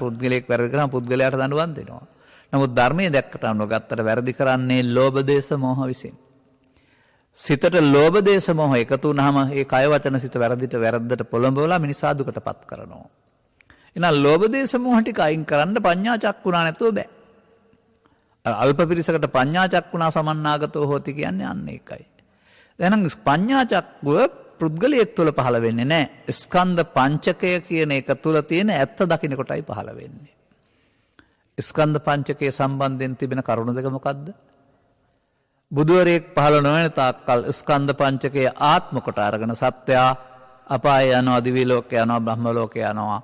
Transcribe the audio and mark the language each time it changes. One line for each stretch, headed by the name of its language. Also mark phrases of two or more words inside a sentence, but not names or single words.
Sinhala: පුද්ගලයෙක් වැරදි කරාම පුද්ගලයාට දඬුවම් දෙනවා. නමුත් ධර්මයේ දැක්කට අනුව ගත්තට වැරදි කරන්නේ ලෝභ දේශ මොහ විසින්. සිතට ලෝභ දේශ මොහ එකතු වුනහම ඒ කය වචන සිත වැරද්දට පොළඹවලා මිනිසා දුකටපත් කරනවා. එහෙනම් ලෝභ දේශ මොහ ටික අයින් කරන්න
Pali: පඤ්ඤා චක්කුණා
Sinhala: නැතුව බෑ. අල්ප පිරිසකට
Pali: පඤ්ඤා චක්කුණා සමන්නාගතෝ හෝති
Sinhala: කියන්නේ අන්න ඒකයි. එහෙනම් පඤ්ඤා චක්කුව පුද්ගලයෙක් තුළ පහළ වෙන්නේ නැහැ. ස්කන්ධ පංචකය කියන එක තුළ තියෙන ඇත්ත දකින්න කොටයි පහළ වෙන්නේ. ස්කන්ධ පංචකය සම්බන්ධයෙන් තිබෙන කරුණු දෙක මොකද්ද? බුදුවරයෙක් පහළ නොවන තාක්කල් ස්කන්ධ පංචකයේ ආත්ම කොට අරගෙන සත්‍යයා අපාය යනවා, දිව්‍ය ලෝකේ යනවා, බ්‍රහ්ම ලෝකේ යනවා.